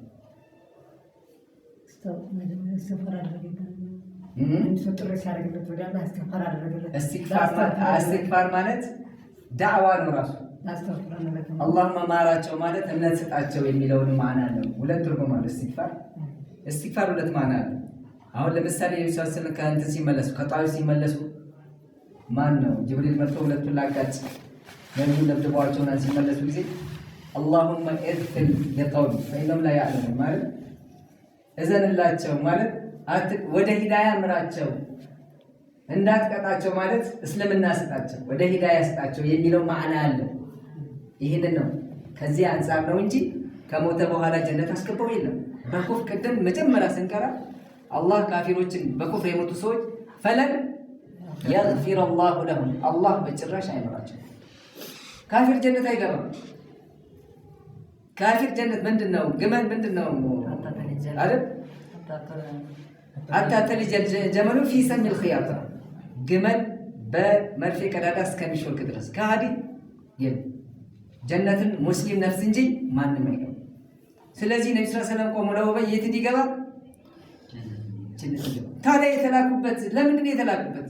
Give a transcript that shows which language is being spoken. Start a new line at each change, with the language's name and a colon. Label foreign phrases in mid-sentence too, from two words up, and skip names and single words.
Amharic: ኢስቲግፋር ማለት ዳዕዋ ነው ራሱ። አላህማ ማራቸው ማለት እምነት ስጣቸው የሚለውን ማዕና ነው። ሁለት ትርጉም አለው ኢስቲግፋር ሁለት ማዕና አለው። አሁን ለምሳሌ የኢየሱስን ከእንትን ሲመለሱ ከጣዩ ሲመለሱ ማን ነው ጅብሪል መጥቶ ሁለቱን ላጋጭ ነብዩ ለብደዋቸውና ሲመለሱ ጊዜ
Arabic: اللهم اغفر لقومي فإنهم لا يعلمون
Amharic: ማለት እዘንላቸው ማለት ወደ ሂዳያ ምራቸው እንዳትቀጣቸው ማለት እስልምና ስጣቸው ወደ ሂዳያ ስጣቸው የሚለው ማዕና አለው። ይሄንን ነው ከዚህ አንፃር ነው እንጂ ከሞተ በኋላ ጀነት አስገባው የለም። በኩፍ ቅድም መጀመሪያ ስንቀራ አላህ ካፊሮችን በኩፍር የሞቱ ሰዎች ፈለን
Arabic: يغفر الله لهم
Amharic: አላህ በጭራሽ አይመራቸው። ካፊር ጀነት አይገባም። ካፊር ጀነት ምንድነው? ግመል ምንድነው አይደል?
Arabic: حتى يلج الجمل في سم الخياط
Amharic: ግመል በመርፌ ቀዳዳ እስከሚሾልክ ድረስ ከሃዲ ጀነትን ሙስሊም ነፍስ እንጂ ማንም አይገባም። ስለዚህ ነብዩ
Arabic: صلى الله عليه وسلم
Amharic: ቆመው ለኡበይ የት እንዲገባ ታዲያ የተላኩበት ለምንድን ነው የተላኩበት?